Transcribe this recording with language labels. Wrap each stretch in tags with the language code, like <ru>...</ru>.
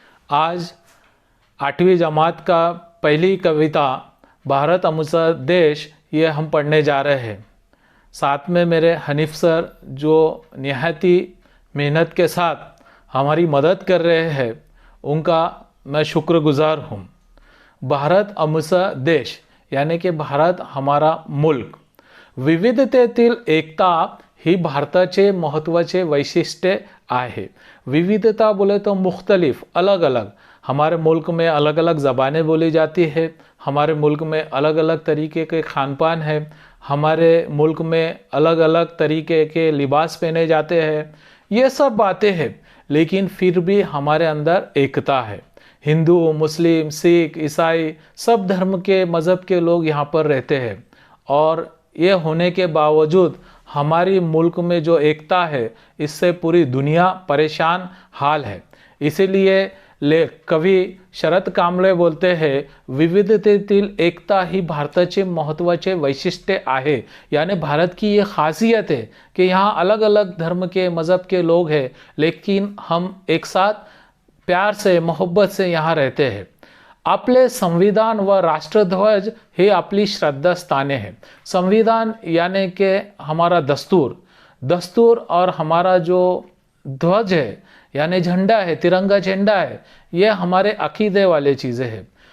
<hi>आज 8वीं जमात का पहली कविता भारत अमुसा देश ये हम पढ़ने जा रहे हैं। साथ में मेरे हनीफ सर जो निहायती मेहनत के साथ हमारी मदद कर रहे हैं, उनका मैं शुक्रगुजार हूँ। भारत अमुसा देश यानी कि भारत हमारा मुल्क,</hi> <mr>विविधतेतील एकता ही भारताचे महत्त्वाचे वैशिष्ट्य आहे।</mr> <hi>विविधता बोले तो मुख्तलिफ, अलग अलग, हमारे मुल्क में अलग अलग ज़बानें बोली जाती है, हमारे मुल्क में अलग अलग तरीके के खान पान है, हमारे मुल्क में अलग अलग तरीके के लिबास पहने जाते हैं। ये सब बातें हैं, लेकिन फिर भी हमारे अंदर एकता है। हिंदू, मुस्लिम, सिख, ईसाई सब धर्म के मज़हब के लोग यहाँ पर रहते हैं, और ये होने के बावजूद हमारी मुल्क में जो एकता है, इससे पूरी दुनिया परेशान हाल है। इसीलिए कवि शरद कांबळे बोलते हैं,</hi> <mr>विविधतेतील एकता ही भारताचे महत्त्वाचे वैशिष्ट्य आहे।</mr> <hi>यानी भारत की ये खासियत है कि यहाँ अलग अलग धर्म के मज़हब के लोग हैं, लेकिन हम एक साथ प्यार से मोहब्बत से यहाँ रहते हैं।</hi> <mr>आपले संविधान व राष्ट्रध्वज हे आपली श्रद्धास्थाने हैं।</mr> <hi>संविधान यानी कि हमारा दस्तूर और हमारा जो ध्वज है यानी झंडा है, तिरंगा झंडा है, ये हमारे अकीदे वाले चीज़ें हैं।</hi>